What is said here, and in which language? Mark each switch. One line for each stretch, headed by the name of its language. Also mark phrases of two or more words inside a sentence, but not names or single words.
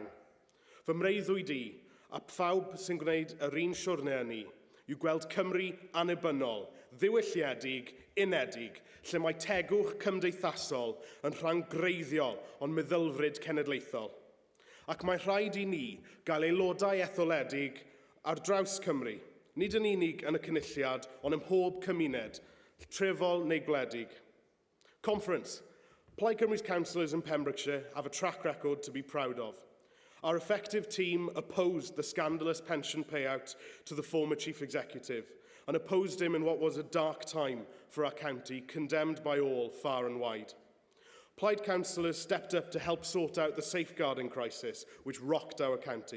Welsh: Fy mreiddwyd i, a phawb sy'n gwneud yr un siwrne yn ni, yw gweld Cymru annibynnol, ddiwylliedig, unedig, lle mae tegwch cymdeithasol yn rhan greiddiol ond meddylfryd cenedlaethol. Ac mae rhaid i ni gael aelodau etholedig ar draws Cymru, nid yn unig yn y cynulliad, ond ym mhob cymuned, trefol neu gwledig.
English: Conference. Plaid Cymru's councillors in Pembrokeshire have a track record to be proud of. Our effective team opposed the scandalous pension payout to the former chief executive and opposed him in what was a dark time for our county, condemned by all far and wide. Plaid councillors stepped up to help sort out the safeguarding crisis which rocked our county.